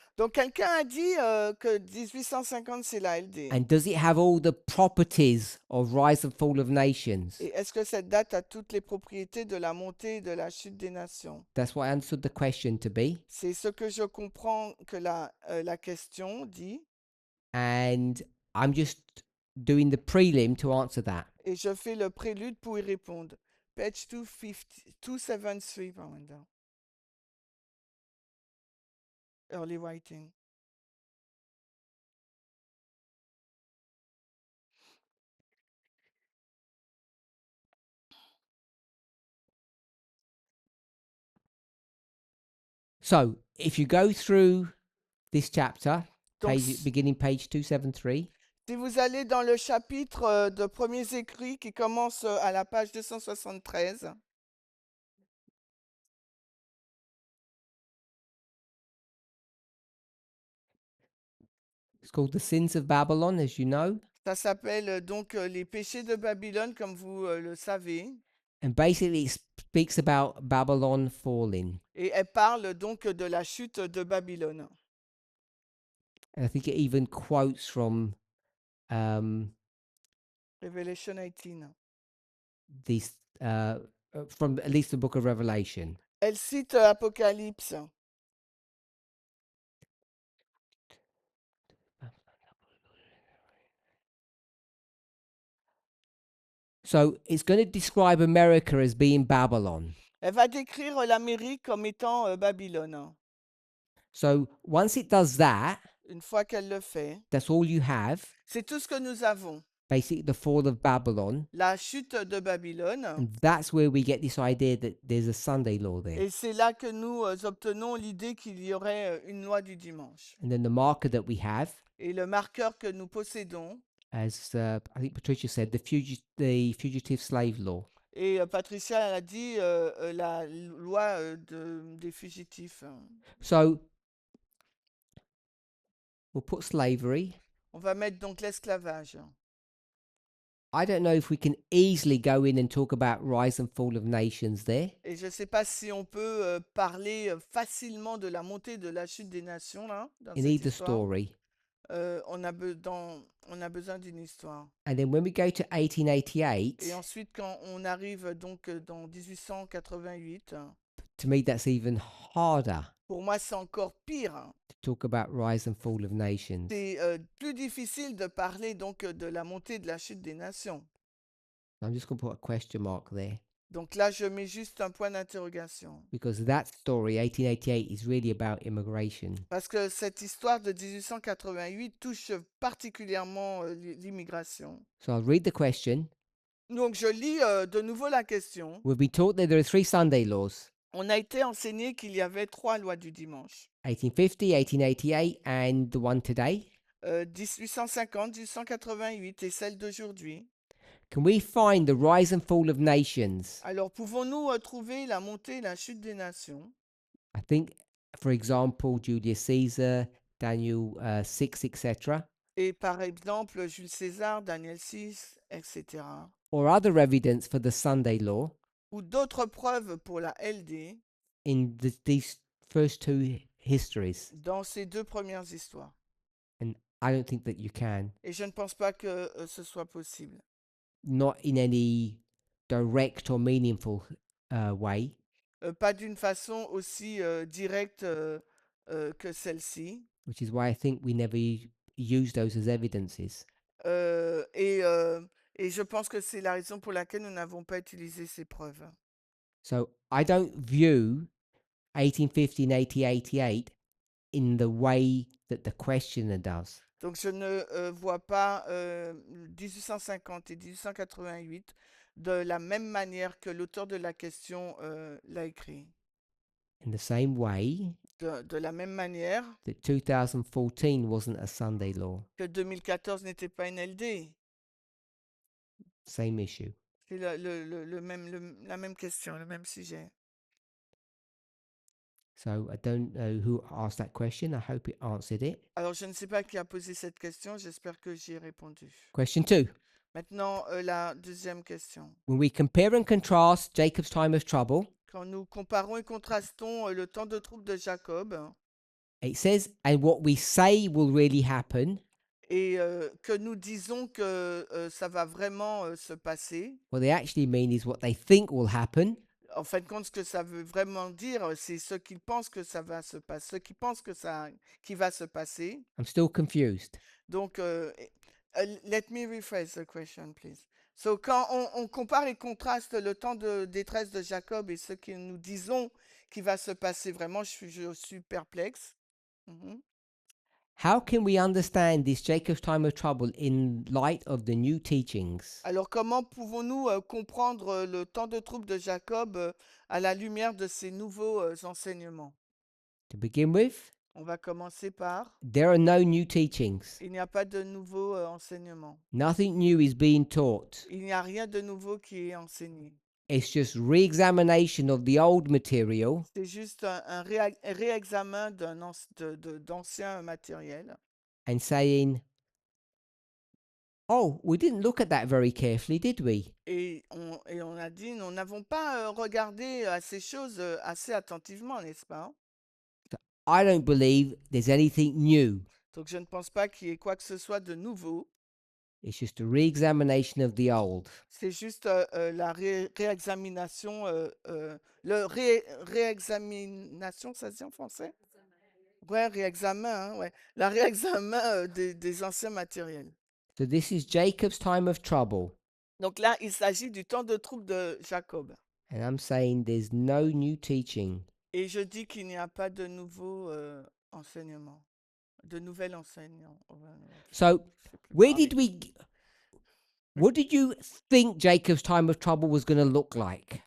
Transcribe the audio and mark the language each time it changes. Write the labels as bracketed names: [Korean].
[French] Donc quelqu'un a dit que 1850 c'est la LD. [English] And does it have all the properties of rise and fall of nations? [French] Et est-ce que cette date a toutes les propriétés de la montée et de la chute des nations? [English] That's what I understood the question to be. [French] C'est ce que je comprends que la question dit. [English] And I'm just doing the prelim to answer that. [French] Et je fais le prélude pour y répondre. [English] Page 273, Pamanda. Early writing. So if you go through this chapter, [French] Donc, [English] beginning page 273, [French] si vous allez dans le chapitre de premiers écrits qui commence à la page 273, [English] it's called the sins of Babylon, as you know. [French] ça s'appelle donc les péchés de Babylone, comme vous le savez. [English] And basically, it speaks about Babylon falling. [French] Et elle parle donc de la chute de Babylone. [English] And I think it even quotes from Revelation 18. this, from at least the book of Revelation. [French] Elle cite Apocalypse. [English] So it's going to describe America as being Babylon. [French] Elle va décrire l'Amérique comme étant Babylone. [English] So once it does that, [French] Une fois qu'elle le fait, [English] that's all you have. [French] c'est tout ce que nous avons. [English] Basically, the fall of Babylon. [French] La chute de Babylone. [English] And that's where we get this idea that there's a Sunday law there. [French] Et c'est là que nous obtenons l'idée qu'il y aurait une loi du dimanche. [English] And then the marker that we have, [French] Et le marqueur que nous possédons, [English] as I think Patricia said, the fugitive slave law. [French] Et Patricia, elle a dit la loi des fugitifs. [English] So we'll put slavery. [French] On va mettre donc l'esclavage. [English] I don't know if we can easily go in and talk about rise and fall of nations there. [French] Et je ne sais pas si on peut parler facilement de la montée de la chute des nations, là, dans [English] In [French] cette [English] either [French] histoire. [English] story. [French] On a besoin d'une histoire. [English] And then when we go to [French] Et 1888, ensuite, quand on arrive donc dans 1888, [English] to me that's even harder [French] pour moi, c'est encore pire. [English] to talk about rise and fall of nations. [French] C'est plus difficile de parler donc de la montée de la chute des nations. [English] I'm just going to put a question mark there [French] Donc là, je mets juste un point d'interrogation. [English] because that story, 1888, is really about immigration. [French] Parce que cette histoire de 1888 touche particulièrement l'immigration. [English] So I'll read the question. [French] Donc je lis de nouveau la question. [English] We've been taught that there are 3 Sunday laws: [French] On a été enseigné qu'il y avait 3 lois du dimanche. [English] 1850, 1888, and the one today. [French] 1850, 1888 et celle d'aujourd'hui. [English] Can we find the rise and fall of nations? [French] Alors pouvons-nous trouver la montée et la chute des nations? [English] I think, for example, Julius Caesar, Daniel 6, etc., [French] Et par exemple, Jules César, Daniel 6, etc. [English] or other evidence for the Sunday law [French] Ou d'autres preuves pour la LD [English] in these first 2 histories. [French] dans ces 2 premières histoires. [English] And I don't think that you can, [French] Et je ne pense pas que ce soit possible. [English] not in any direct or meaningful way. [French] Pas d'une façon aussi directe que celle-ci. [English] Which is why I think we never use those as evidences. [French] Euh, et, et je pense que c'est la raison pour laquelle nous n'avons pas utilisé ces preuves. [English] So I don't view 1850 and 1888 in the way that the questioner does. [French] Donc je ne vois pas 1850 et 1888 de la même manière que l'auteur de la question l'a écrit. [English] In the same way [French] De la même manière [English] that 2014 wasn't a Sunday law. [French] que 2014 n'était pas une LD. [English] Same issue. [French] C'est la même question, le même sujet. [English] So I don't know who asked that question. I hope it answered it. [French] Alors je ne sais pas qui a posé cette question, j'espère que j'y ai répondu. [English] Question 2. [French] Maintenant, la deuxième question. [English] When we compare and contrast Jacob's time of trouble, [French] Quand nous comparons et contrastons le temps de trouble de Jacob [English] it says, and what we say will really happen. [French] et que nous disons que ça va vraiment se passer, [English] What they actually mean is what they think will happen. [French] en fin de compte, ce que ça veut vraiment dire, c'est ce qu'ils pensent que ça va se passer, ce qu'ils pensent qui va se passer. [English] I'm still confused. Donc, let me rephrase the question, please. [French] So, quand on compare et contraste le temps de détresse de Jacob et ce que nous disons qui va se passer, vraiment, je suis perplexe. Mhm. [English] How can we understand this Jacob's time of trouble in light of the new teachings? [French] Alors, comment pouvons-nous comprendre le temps de trouble de Jacob à la lumière de ces nouveaux enseignements? [English] To begin with, [French] On va commencer par [English] there are no new teachings. [French] il n'y a pas de nouveaux enseignements. [English] Nothing new is being taught. [French] Il n'y a rien de nouveau qui est enseigné. [English] It's just re-examination of the old material [French] C'est juste un réexamen d'anciens matériels. [English] and saying, oh, we didn't look at that very carefully, did we? [French] Et on a dit, nous n'avons pas regardé à ces choses assez attentivement, n'est-ce pas? [English] I don't believe there's anything new. [French] Donc, je ne pense pas qu'il y ait quoi que ce soit de nouveau. [English] It's just a re-examination of the old. [French] C'est juste la réexamination, réexamination, ça se dit en français? Ouais, réexamen, hein, ouais. La réexamen des anciens matériels. [English] So this is Jacob's time of trouble. [French] Donc là, il s'agit du temps de trouble de Jacob. [English] And I'm saying there's no new teaching. [French] Et je dis qu'il n'y a pas de nouveau enseignement, de nouvel enseignement. [English] So where did what did you think Jacob's time of trouble was going to look like?